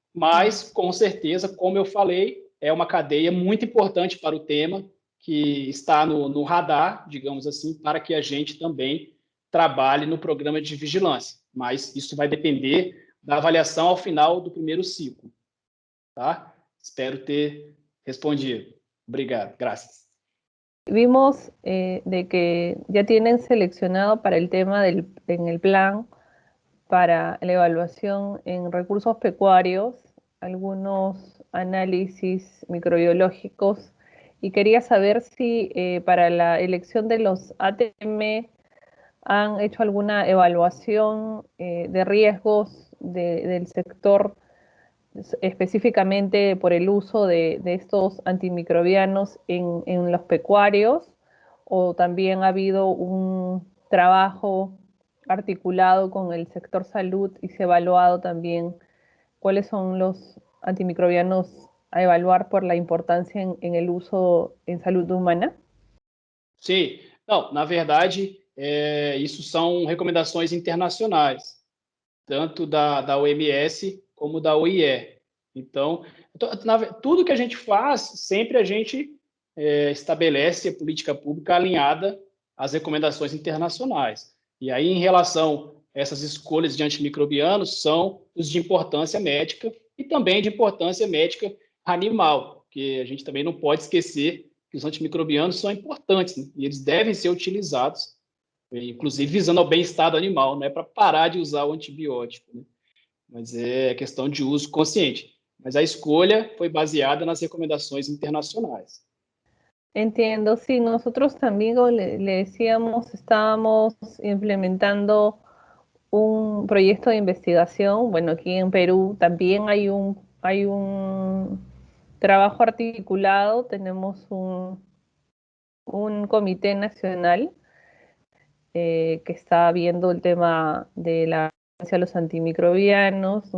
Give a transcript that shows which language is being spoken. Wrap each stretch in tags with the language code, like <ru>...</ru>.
<pt>mas, com certeza, como eu falei, é uma cadeia muito importante para o tema, que está no radar, digamos assim, para que a gente também trabalhe no programa de vigilância. Mas isso vai depender da avaliação ao final do primeiro ciclo. Tá? Espero ter respondido. Obrigado.</pt> <es>Gracias. Vimos de que ya tienen seleccionado para el tema en el plan para la evaluación en recursos pecuarios algunos análisis microbiológicos y quería saber si para la elección de los ATM han hecho alguna evaluación de riesgos del sector específicamente por el uso de estos antimicrobianos en los pecuarios, o también ha habido un trabajo articulado con el sector salud y se ha evaluado también cuáles son los antimicrobianos a evaluar por la importancia en el uso en salud humana?</es> <pt>Sim, não, na verdade, isso são recomendações internacionais, tanto da OMS como da OIE. Então, tudo que a gente faz, sempre a gente estabelece a política pública alinhada às recomendações internacionais. E aí, em relação a essas escolhas de antimicrobianos, são os de importância médica e também de importância médica animal, porque a gente também não pode esquecer que os antimicrobianos são importantes, né? E eles devem ser utilizados, inclusive visando ao bem-estar do animal, não é para parar de usar o antibiótico, né? Mas é questão de uso consciente. Mas a escolha foi baseada nas recomendações internacionais.</pt> <es>Entiendo, sí, nosotros también, como le decíamos, estábamos implementando un proyecto de investigación. Bueno, aquí en Perú también hay un trabajo articulado, tenemos un comité nacional que está viendo el tema de la resistencia a los antimicrobianos.</es>